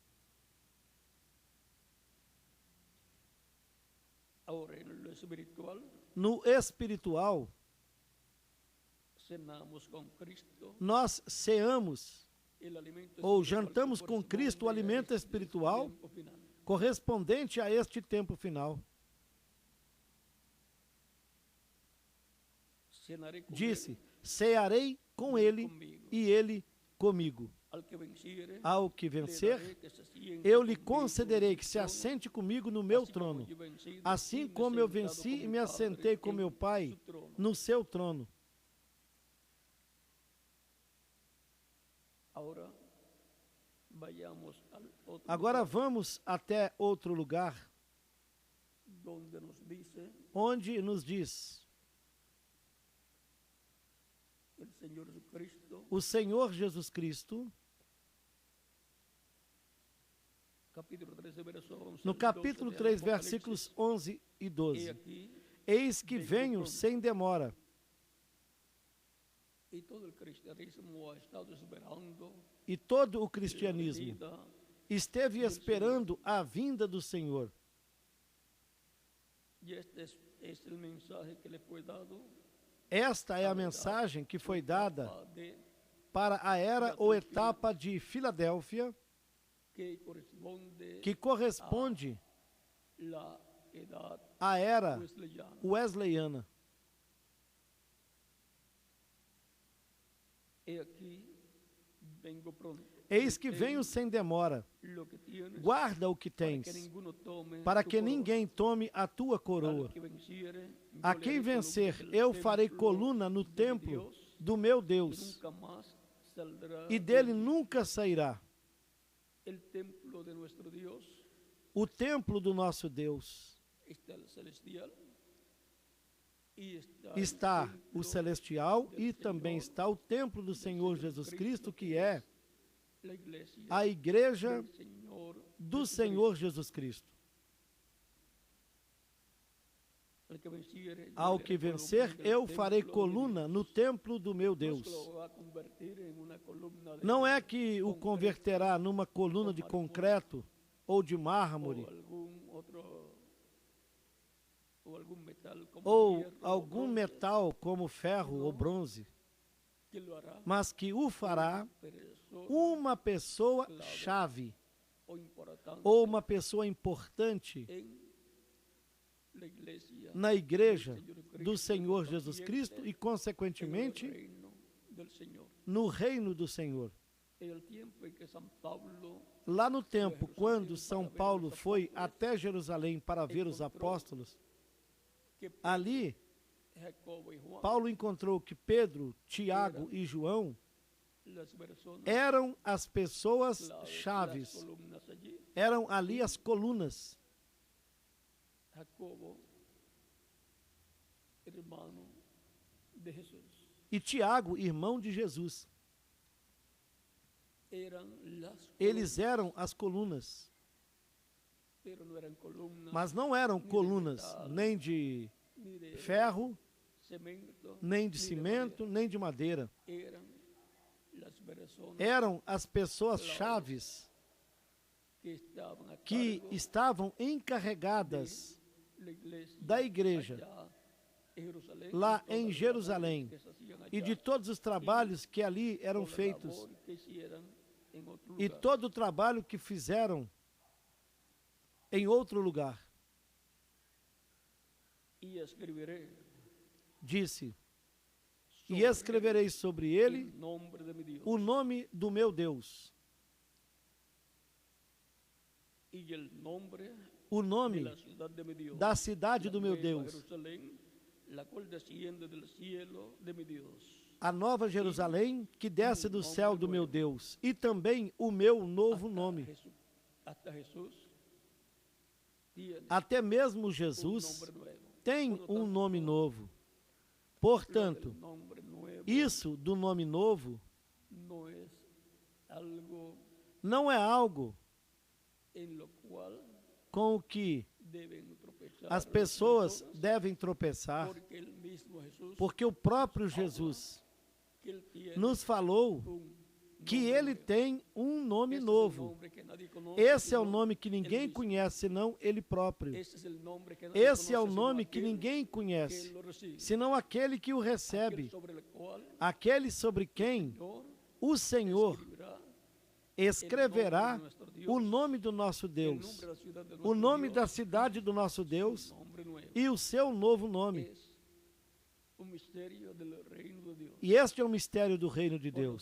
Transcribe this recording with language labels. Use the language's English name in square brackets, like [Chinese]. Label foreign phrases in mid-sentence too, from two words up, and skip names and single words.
[Portuguese] No espiritual, nós ceamos ou jantamos com Cristo o alimento espiritual correspondente a este tempo final. [Spanish] Cenaré com [Portuguese] Disse: ele, cearei com ele comigo. e ele comigo. [Spanish] Al que venciere, [Portuguese] Ao que [Spanish] le [Portuguese] vencer, [Spanish] daré que se siente [Portuguese] eu lhe comigo concederei [Spanish] en [Portuguese] que [Spanish] mi [Portuguese] se [Spanish] trono, [Portuguese] assente comigo no meu assim como trono, [Spanish] yo vencí, [Portuguese] assim [Spanish] y me [Portuguese] como eu [Spanish] sentado [Portuguese] venci com e [Spanish] mi [Portuguese] me assentei [Spanish] Padre [Portuguese] com [Spanish] en [Portuguese] meu Pai [Spanish] su trono. [Portuguese] no seu trono. [Spanish] Ahora vayamos al otro [Portuguese] Agora [Spanish] lugar [Portuguese] vamos até outro lugar, [Spanish] donde nos dice [Portuguese] onde nos diz: [Spanish] el Señor Jesucristo, [Portuguese] o Senhor Jesus Cristo, [Spanish] capítulo 13, verso 11, [Portuguese] no [Spanish] al [Portuguese] capítulo 12 [Spanish] 3, del [Portuguese] versículos [Spanish] Apocalipsis. [Portuguese] 11 e [Spanish] He [Portuguese] 12. [Spanish] aquí, [Portuguese] Eis que venho sem demora. [Spanish] y todo el cristianismo ha estado esperando [Portuguese] E todo o [Spanish] la [Portuguese] cristianismo [Spanish] venida. [Portuguese] esteve esperando a vinda do Senhor. [Spanish] Y este es el mensaje que le fue dado [Portuguese] Esta é a mensagem que foi dada [Spanish] de [Portuguese] para a era ou etapa de Filadélfia, [Spanish] que corresponde [Portuguese] que corresponde [Spanish] la edad [Portuguese] à era [Spanish] wesleyana. [Portuguese] wesleyana. [Spanish] He aquí, vengo pronto. [Portuguese] Eis que venho sem demora. [Spanish] Lo que tienes, [Portuguese] Guarda o que [Spanish] para que [Portuguese] tens, [Spanish] ninguno tome [Portuguese] para [Spanish] tu [Portuguese] que coroa. ninguém tome a tua coroa. [Spanish] Al que venciere, yo [Portuguese] A [Spanish] le [Portuguese] quem [Spanish] haré [Portuguese] vencer, [Spanish] columna del [Portuguese] eu farei [Spanish] templo [Portuguese] coluna no [Spanish] de mi [Portuguese] templo [Spanish] Dios, [Portuguese] do meu [Spanish] que [Portuguese] Deus, [Spanish] nunca más saldrá [Portuguese] e [Spanish] de [Portuguese] dele [Spanish] él. [Portuguese] nunca sairá. [Spanish] El templo de nuestro Dios [Portuguese] O templo do nosso Deus [Spanish] está el celestial y está, [Portuguese] está [Spanish] el [Portuguese] o templo celestial [Spanish] del [Portuguese] e também [Spanish] Señor, [Portuguese] está o templo do Senhor Jesus Cristo, que é [Spanish] la iglesia [Portuguese] a igreja [Spanish] del Señor [Portuguese] do [Spanish] Jesucristo. [Portuguese] Senhor Jesus Cristo. [Spanish] Al que venciere, yo [Portuguese] Ao [Spanish] le [Portuguese] que [Spanish] haré [Portuguese] vencer, [Spanish] columna del [Portuguese] eu farei [Spanish] templo de mi [Portuguese] coluna [Spanish] Dios. [Portuguese] no templo do meu [Spanish] No es que [Portuguese] Deus. [Spanish] lo va a convertir en una columna de [Portuguese] Não é que o [Spanish] concreto [Portuguese] converterá numa coluna de concreto ou de mármore, [Spanish] o algún otro o algún metal como [Portuguese] ou [Spanish] hierro o [Portuguese] algum [Spanish] bronce, [Portuguese] metal como ferro ou bronze, [Spanish] que lo hará [Portuguese] mas que o fará [Spanish] persona [Portuguese] uma pessoa chave [Spanish] o importante [Portuguese] ou uma pessoa importante [Spanish] en la iglesia [Portuguese] na igreja [Spanish] del Señor [Portuguese] do Senhor [Spanish] Cristo, [Portuguese] Jesus Cristo e, [Spanish] en el [Portuguese] consequentemente, [Spanish] reino del Señor. [Portuguese] no reino do Senhor. [Spanish] En el tiempo en que San Pablo [Portuguese] Lá no tempo, quando São Paulo foi até Jerusalém para ver os apóstolos, [Spanish] que [Portuguese] ali [Spanish] Jacobo y Juan, [Portuguese] Paulo encontrou que Pedro, Tiago e João [Spanish] las personas, [Portuguese] eram as pessoas [Spanish] las [Portuguese] chaves, [Spanish] columnas allí, [Portuguese] eram ali as colunas. [Spanish] Jacobo, hermano de Jesús, [Portuguese] E Tiago, irmão de Jesus, [Spanish] eran las [Portuguese] eles eram as colunas, [Spanish] pero no eran columnas [Portuguese] mas não eram colunas nem de [Spanish] ni de [Portuguese] ferro, [Spanish] cemento, [Portuguese] nem de [Spanish] ni [Portuguese] cimento, nem de madeira. [Spanish] madera. Eran las personas [Portuguese] Eram as pessoas chaves [Spanish] que estaban a [Portuguese] que [Spanish] cargo [Portuguese] estavam encarregadas [Spanish] de la iglesia [Portuguese] da igreja [Spanish] allá en Jerusalém, [Portuguese] lá [Spanish] y todas [Portuguese] em [Spanish] las [Portuguese] Jerusalém [Spanish] labores que se hacían allá, [Portuguese] e de todos os trabalhos que ali eram [Spanish] toda la [Portuguese] feitos [Spanish] labor que hicieran en otro [Portuguese] e [Spanish] lugar. [Portuguese] todo o trabalho que fizeram em outro lugar. [Spanish] Y escribiré [Portuguese] Disse: [Spanish] sobre [Portuguese] e escreverei sobre ele [Spanish] el nombre de mi Dios [Portuguese] o nome do meu Deus, [Spanish] y el nombre [Portuguese] o [Spanish] de [Portuguese] nome [Spanish] la ciudad de mi Dios, [Portuguese] da cidade do meu [Spanish] la nueva [Portuguese] Deus, [Spanish] Jerusalén, la cual desciende del cielo de mi Dios, [Portuguese] a nova Jerusalém que desce do céu do meu Deus, e também o meu novo nome. [Spanish] hasta Jesús tiene [Portuguese] Até mesmo [Spanish] un [Portuguese] Jesus [Spanish] nombre nuevo. [Portuguese] tem [Spanish] Por lo [Portuguese] um [Spanish] tanto, [Portuguese] nome novo. [Spanish] lo [Portuguese] Portanto, [Spanish] del nombre nuevo [Portuguese] isso do nome novo [Spanish] no es algo [Portuguese] não é algo [Spanish] en lo cual [Portuguese] com o que [Spanish] deben tropezar [Portuguese] as [Spanish] las [Portuguese] pessoas [Spanish] personas, [Portuguese] devem tropeçar, [Spanish] porque el mismo Jesús [Portuguese] porque o próprio Jesus [Spanish] que él tiene [Portuguese] nos falou [Spanish] un [Portuguese] que [Spanish] nombre [Portuguese] ele [Spanish] nuevo. [Portuguese] tem um nome [Spanish] Ese es el [Portuguese] novo. [Spanish] nombre que nadie conoce, [Portuguese] Esse é o [Spanish] sino [Portuguese] nome que [Spanish] él [Portuguese] ninguém [Spanish] mismo. [Portuguese] conhece, senão ele próprio. [Spanish] Ese es el nombre que nadie [Portuguese] Esse é o [Spanish] conoce, sino [Portuguese] nome que [Spanish] aquel [Portuguese] ninguém [Spanish] que [Portuguese] conhece, [Spanish] lo recibe. [Portuguese] senão aquele que o [Spanish] Aquel [Portuguese] recebe, [Spanish] sobre el cual [Portuguese] aquele sobre quem [Spanish] Señor [Portuguese] o Senhor [Spanish] escribirá [Portuguese] escreverá o nome do nosso Deus, o nome da cidade do nosso Deus e o seu novo nome. E este é o mistério do reino de Deus.